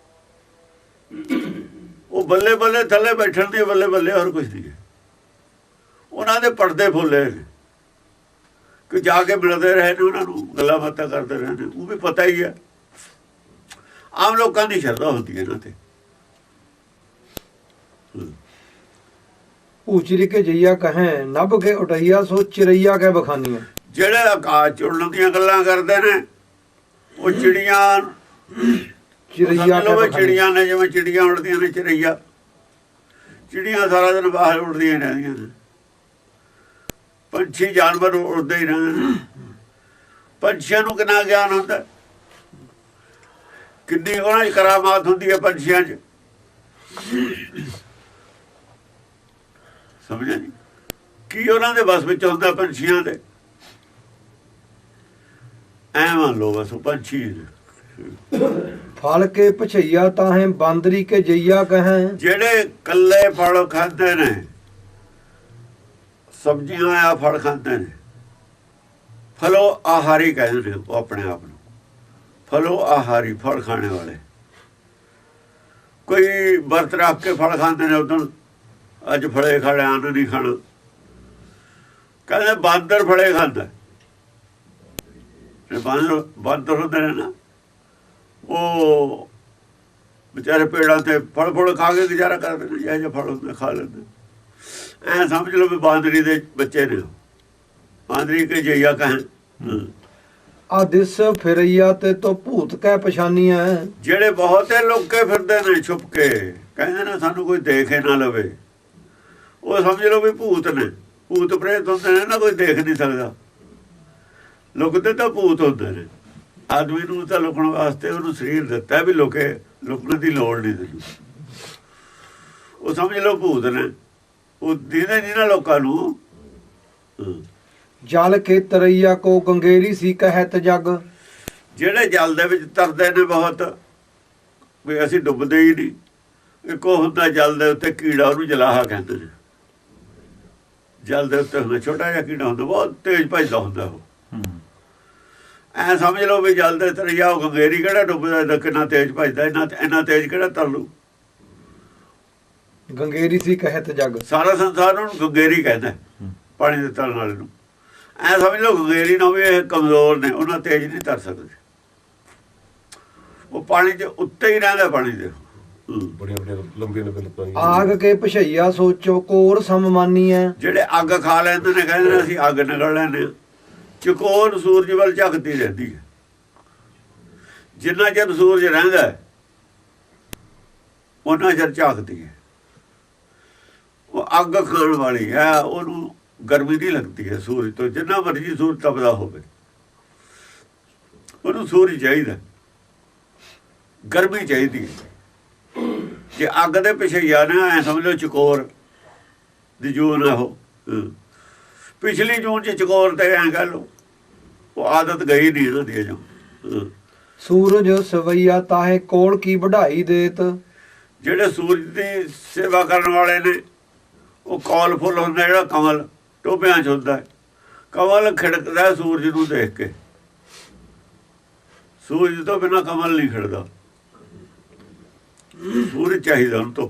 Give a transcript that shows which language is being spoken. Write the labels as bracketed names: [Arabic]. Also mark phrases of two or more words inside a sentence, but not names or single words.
[Punjabi] ਉਹ ਬੱਲੇ ਬੱਲੇ ਥੱਲੇ ਬੈਠਣ ਦੀ ਬੱਲੇ ਬੱਲੇ, ਹੋਰ ਕੁਛ ਨਹੀਂ ਹੈ। ਉਹਨਾਂ ਦੇ ਪਰਦੇ ਫੁੱਲੇ ਨੇ ਕਿ ਜਾ ਕੇ ਮਿਲਦੇ ਰਹੇ ਨੇ, ਉਹਨਾਂ ਨੂੰ ਗੱਲਾਂ ਬਾਤਾਂ ਕਰਦੇ ਰਹੇ ਨੇ। ਉਹ ਵੀ ਪਤਾ ਹੀ ਹੈ, ਆਮ ਲੋਕਾਂ ਦੀ ਸ਼ਰਧਾ ਹੁੰਦੀ ਹੈ ਇਹਨਾਂ ਤੇ। [Hindi] पूचरी के जइया कहे नभ के उठैया सो चिड़ैया कै बखानी है। [Punjabi] ਜਿਹੜੇ ਆਕਾਸ਼ 'ਚ ਉੜਨ ਦੀਆਂ ਗੱਲਾਂ ਕਰਦੇ ਨੇ ਉਹ ਚਿੜੀਆਂ [Hindi] चिड़ैया कै बखानी। [Punjabi] ਚਿੜੀਆਂ ਨੇ, ਜਿਵੇਂ ਚਿੜੀਆਂ ਉੜਦੀਆਂ ਨੇ ਚਿੜਈਆ। ਚਿੜੀਆਂ ਸਾਰਾ ਦਿਨ ਬਾਹਰ ਉੜਦੀਆਂ ਰਹਿੰਦੀਆਂ ਨੇ। ਪੰਛੀ ਜਾਨਵਰ ਉੜਦੇ ਹੀ ਰਹਿੰਦੇ ਨੇ। ਪੰਛੀਆਂ ਨੂੰ ਕਿੰਨਾ ਗਿਆਨ ਹੁੰਦਾ, ਕਿੰਨੀ ਉਹਨਾਂ 'ਚ ਕਰਾਮਾਤ ਹੁੰਦੀ ਹੈ ਪੰਛੀਆਂ 'ਚ। ਸਮਝਿਆ ਜੀ? ਕੀ ਉਹਨਾਂ ਦੇ ਬਸ ਵਿੱਚ ਹੁੰਦਾ ਪੰਛੀਆਂ ਦੇ? ਐ ਮੰਨ ਲਓ ਬਸ ਉਹ ਪੰਛੀ [Hindi] फल के पछैया ताहे बांदरी के जइया कहे। [Punjabi] ਜਿਹੜੇ ਕੱਲੇ ਫਲ ਖਾਂਦੇ ਨੇ, ਸਬਜ਼ੀਆਂ ਆ ਫਲ ਖਾਂਦੇ ਨੇ, ਫਲੋ ਆਹਾਰੀ ਕਹਿੰਦੇ ਨੇ ਉਹ ਆਪਣੇ ਆਪ ਨੂੰ। ਫਲੋ ਆਹਾਰੀ, ਫਲ ਖਾਣੇ ਵਾਲੇ। ਕੋਈ ਵਰਤ ਰੱਖ ਕੇ ਫਲ ਖਾਂਦੇ ਨੇ, ਉਦੋਂ ਅੱਜ ਫਲੇ ਖਾਣੇ ਅੰਨ ਨਹੀਂ ਖਾਣਾ। ਕਹਿੰਦੇ ਬਾਂਦਰ ਫਲੇ ਖਾਂਦਾ। ਬਾਂਦਰ ਹੁੰਦੇ ਨੇ ਨਾ, ਉਹ ਵਿਚਾਰੇ ਪੇੜਾਂ ਤੇ ਫਲ ਫੁਲ ਖਾ ਕੇ ਗੁਜ਼ਾਰਾ ਕਰਦੇ ਨੇ। ਜਿਹੋ ਜਿਹੇ ਫਲ ਹੁੰਦੇ ਖਾ ਲੈਂਦੇ। ਐਂ ਸਮਝ ਲਓ ਵੀ ਬਾਂਦਰੀ ਦੇ ਬੱਚੇ ਨੇ। ਬਾਂਦਰੀ ਕੇ ਜਈਆ ਕਹਿਣ। [Hindi] आदिस फिरैया ते तो भूत कै पछानी है। [Punjabi] ਜਿਹੜੇ ਬਹੁਤੇ ਲੋਕੇ ਫਿਰਦੇ ਨੇ ਛੁਪ ਕੇ, ਕਹਿੰਦੇ ਨੇ ਸਾਨੂੰ ਕੋਈ ਦੇਖੇ ਨਾ ਲਵੇ, ਉਹ ਸਮਝ ਲਓ ਵੀ ਭੂਤ ਨੇ। ਭੂਤ ਪ੍ਰੇਤ ਹੁੰਦੇ ਨੇ ਨਾ, ਕੋਈ ਦੇਖ ਨਹੀਂ ਸਕਦਾ। ਲੁਕਦੇ ਤਾਂ ਭੂਤ ਹੁੰਦੇ ਨੇ। ਆਦਮੀ ਨੂੰ ਤਾਂ ਲੁਕਣ ਵਾਸਤੇ ਉਹਨੂੰ ਸਰੀਰ ਦਿੱਤਾ ਵੀ ਲੁਕਣ ਦੀ ਲੋੜ ਨਹੀਂ ਤੈਨੂੰ। ਉਹ ਸਮਝ ਲਓ ਭੂਤ ਨੇ। ਉਹ ਦੀਦੇ ਨਹੀਂ ਨਾ ਲੋਕਾਂ ਨੂੰ। [Hindi] जल के तरैया को गंगेरी सी कहत जग। [Punjabi] ਜਿਹੜੇ ਜਲ ਦੇ ਵਿੱਚ ਤਰਦੇ ਨੇ ਬਹੁਤ, ਵੀ ਅਸੀਂ ਡੁੱਬਦੇ ਹੀ ਨਹੀਂ। ਇੱਕ ਉਹ ਹੁੰਦਾ ਜਲ ਦੇ ਉੱਤੇ ਕੀੜਾ, ਉਹਨੂੰ ਜਲਾਹਾ ਕਹਿੰਦੇ ਨੇ। ਜਲ ਦੇ ਉੱਤੇ ਹੁੰਦਾ ਛੋਟਾ ਜਿਹਾ ਕੀੜਾ ਹੁੰਦਾ, ਬਹੁਤ ਤੇਜ਼ ਭੱਜਦਾ ਹੁੰਦਾ ਉਹ। ਐ ਸਮਝ ਲਓ ਵੀ ਜਲ ਦੇ ਤਰਈਆ ਉਹ ਗੰਗੇਰੀ ਕਿਹੜਾ ਡੁੱਬਦਾ, ਕਿੰਨਾ ਤੇਜ਼ ਭੱਜਦਾ। ਇੰਨਾ ਤੇਜ਼ ਕਿਹੜਾ ਤਰ ਲੂ। [Hindi] गंगेरी सी कहत जग। [Punjabi] ਸਾਰਾ ਸੰਸਾਰ ਉਹਨੂੰ ਗੰਗੇਰੀ ਕਹਿੰਦਾ, ਪਾਣੀ ਦੇ ਤਰਨ ਵਾਲੇ ਨੂੰ। ਐ ਸਮਝ ਲਓ ਗੰਗੇਰੀ ਨੂੰ ਵੀ ਇਹ ਕਮਜ਼ੋਰ ਨੇ, ਉਹਨਾਂ ਤੇਜ਼ ਨਹੀਂ ਤਰ ਸਕਦੇ। ਉਹ ਪਾਣੀ 'ਚ ਉੱਤੇ ਹੀ ਰਹਿੰਦਾ, ਪਾਣੀ ਦੇ। ਬੜੀਆਂ ਬੜੀਆਂ ਲੰਬੀਆਂ ਲੰਬੀਆਂ [Hindi] आग के पछैया सो चौकोर सममानी है। [Punjabi] ਜਿਹੜੇ ਅੱਗ ਖਾ ਲੈਂਦੇ ਨੇ, ਕਹਿੰਦੇ ਨੇ ਅਸੀਂ ਅੱਗ ਨਿਕਲ ਲੈਂਦੇ। ਚਕੋਰ ਸੂਰਜ ਵੱਲ ਝੱਕਦੀ ਰਹਿੰਦੀ ਹੈ। ਜਿੰਨਾ ਚਿਰ ਸੂਰਜ ਰਹਿੰਦਾ ਉਹਨਾਂ ਚਿਰ ਝਾਕਦੀ ਹੈ। ਉਹ ਅੱਗ ਖਾਣ ਵਾਲੀ ਹੈ, ਉਹਨੂੰ ਗਰਮੀ ਨਹੀਂ ਲੱਗਦੀ ਹੈ ਸੂਰਜ ਤੋਂ। ਜਿੰਨਾ ਮਰਜ਼ੀ ਸੂਰਜ ਤਪਦਾ ਹੋਵੇ, ਉਹਨੂੰ ਸੂਰਜ ਚਾਹੀਦਾ, ਗਰਮੀ ਚਾਹੀਦੀ ਹੈ। ਜੇ ਅੱਗ ਦੇ ਪਿੱਛੇ ਜਾਣਾ, ਐ ਸਮਝ ਲਓ ਚਕੋਰ ਦੀ ਜੂਨ ਆ ਉਹ। ਪਿਛਲੀ ਜੂਨ 'ਚ ਚਕੋਰ ਤੇ ਐਂ ਕਹਿ ਲਓ, ਉਹ ਆਦਤ ਗਈ ਨਹੀਂ ਇਹਨਾਂ ਦੀ ਜੋ। [Hindi] सूरज सवैया ताहे कोल की बढ़ाई देत। [Punjabi] ਜਿਹੜੇ ਸੂਰਜ ਦੀ ਸੇਵਾ ਕਰਨ ਵਾਲੇ ਨੇ, ਉਹ ਕੌਲ ਫੁੱਲ ਹੁੰਦਾ, ਜਿਹੜਾ ਕਮਲ ਟੋਭਿਆਂ 'ਚ ਹੁੰਦਾ ਹੈ। ਕਮਲ ਖਿੜਕਦਾ ਸੂਰਜ ਨੂੰ ਦੇਖ ਕੇ, ਸੂਰਜ ਤੋਂ ਬਿਨਾਂ ਕਮਲ ਨਹੀਂ ਖਿੜਦਾ। ਸੂਰਜ ਚਾਹੀਦਾ ਉਹਨੂੰ, ਧੁੱਪ।